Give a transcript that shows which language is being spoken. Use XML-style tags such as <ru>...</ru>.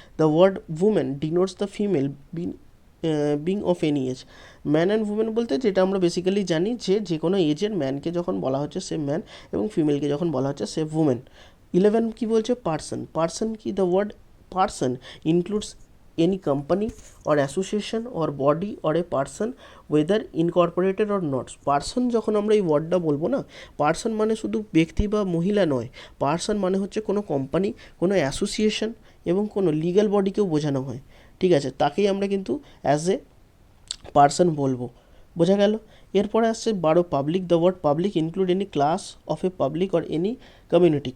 <en>The word woman denotes the female being of any age.</en> <bn>Man and women বলতে যেটা আমরা basically জানি, যে কোনো এজের ম্যানকে যখন বলা হচ্ছে সে ম্যান, এবং ফিমেলকে যখন বলা হচ্ছে সে উমেন। 11 কি বলছে? পার্সন কি?</bn> <en>The word person includes any company or association or body or a person whether incorporated or not.</en> <bn>Person যখন আমরা এই ওয়ার্ডটা বলবো না, পার্সন মানে শুধু ব্যক্তি বা মহিলা নয়, পার্সন মানে হচ্ছে কোনো কোম্পানি, কোনো অ্যাসোসিয়েশন এবং কোনো লিগ্যাল বডিকেও বোঝানো হয়। ঠিক আছে, তাকেই আমরা কিন্তু অ্যাজ এ পার্সন বলবো। বোঝা গেল? এরপরে আসছে</bn> <en>12 public. The word public include any class of a public or any community.</en>